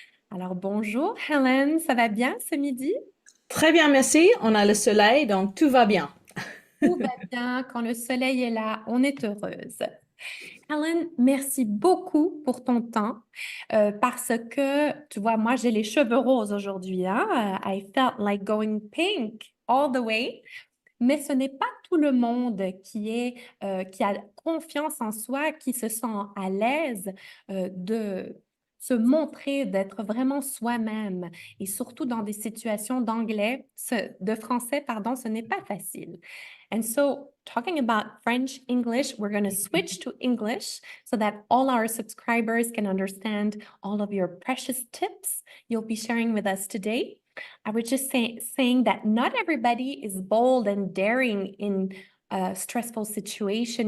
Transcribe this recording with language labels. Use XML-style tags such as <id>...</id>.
<fr>Alors bonjour Helen, ça va bien ce midi? Très bien, merci. On a le soleil, donc tout va bien. Tout va bien, quand le soleil est là, on est heureuse. Helen, merci beaucoup pour ton temps parce que, tu vois, moi, j'ai les cheveux roses aujourd'hui, hein?</fr> <en>I felt like going pink all the way.</en> <fr>Mais ce n'est pas tout le monde qui a confiance en soi, qui se sent à l'aise de se montrer, d'être vraiment soi-même. Et surtout dans des situations de français, pardon, ce n'est pas facile.</fr> <en>And so, talking about French, English, we're going to switch to English so that all our subscribers can understand all of your precious tips you'll be sharing with us today. I was just saying that not everybody is bold and daring in a stressful situation.</en>